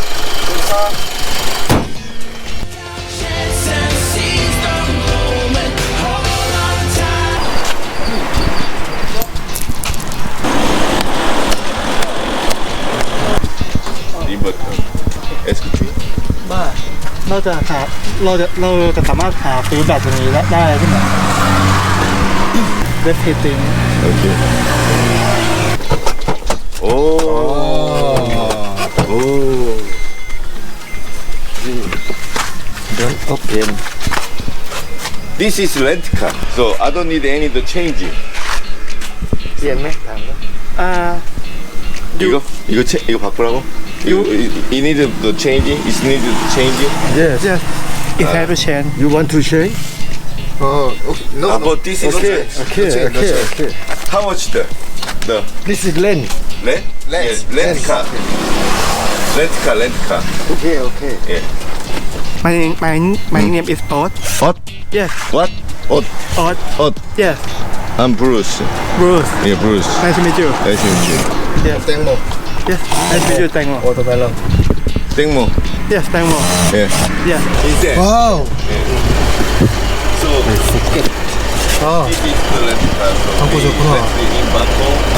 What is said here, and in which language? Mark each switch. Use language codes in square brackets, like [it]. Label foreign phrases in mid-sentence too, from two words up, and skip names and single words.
[ko] 인버터. SKT. [th] เราจะสามารถหาซื้อแบบนี้ได้ใช่ไหมเว็บเพจติ้ง [ko] 오케이. 오. 오. [en] open This is rent car, so I don't need any the change. [th] เปลี่ยนไหมถามว่า [ko] 이거 바꾸라고? [en] You need the change? It need to change? yes it has to change You want to change? Okay. No, no. But this is Okay. Okay. How much the this is lens rent? Rent. Yes, rent car. Rent car. Okay. Okay. Yeah. my name is Odd What? yes What? What? Odd What? yes I'm Bruce. Bruce Yeah, Bruce. nice to meet you Nice to meet you. [ko] 땡모. [en] yes nice to meet you Tangmo [ko] 워터멜론. 땡모. [en] yes Tangmo Yeah. yes Instead. [ko] 와우. [en] So [ko] 아, [en] this is the rent car. So [ko] 바꾸셨구나. [en] in Bangkok.